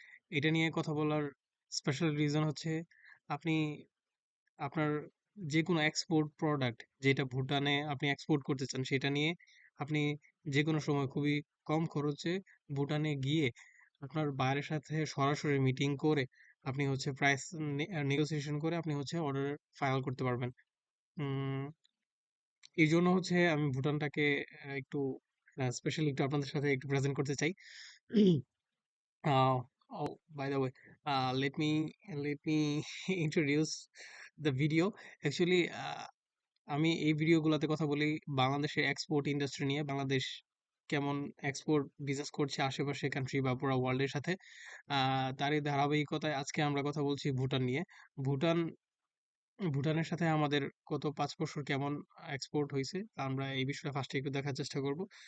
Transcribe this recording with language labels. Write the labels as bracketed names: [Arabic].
[Bangla] এটা নিয়ে কথা বলার স্পেশাল রিজন হচ্ছে আপনি আপনার যেকোনো এক্সপোর্ট প্রোডাক্ট যেটা ভুটানে আপনি এক্সপোর্ট করতে চান সেটা নিয়ে আপনি যেকোনো সময় খুবই কম খরচে ভুটানে গিয়ে আপনার বায়ারের সাথে সরাসরি মিটিং করে আপনি হচ্ছে প্রাইস নেগোসিয়েশন করে আপনি হচ্ছে অর্ডার ফাইনাল করতে পারবেন। উম এই জন্য হচ্ছে আমি ভুটানটাকে একটু স্পেশালি একটু আপনাদের সাথে একটু প্রেজেন্ট করতে চাই। [English] uh, oh, by the way, let me introduce the video. [Bangla] Actually, আমি এই ভিডিওগুলোতে কথা বলি বাংলাদেশের এক্সপোর্ট ইন্ডাস্ট্রি নিয়ে। বাংলাদেশ কেমন এক্সপোর্ট বিজনেস করছে আশেপাশে কান্ট্রি বা পুরো ওয়ার্ল্ডের সাথে। তারই ধারাবাহিকতায় আজকে আমরা কথা বলছি ভুটান নিয়ে। ভুটান ভুটানের সাথে আমাদের গত ৫ বছর কেমন এক্সপোর্ট হইছে আমরা এই বিষয়টা ফার্স্টে একটু দেখার চেষ্টা করব।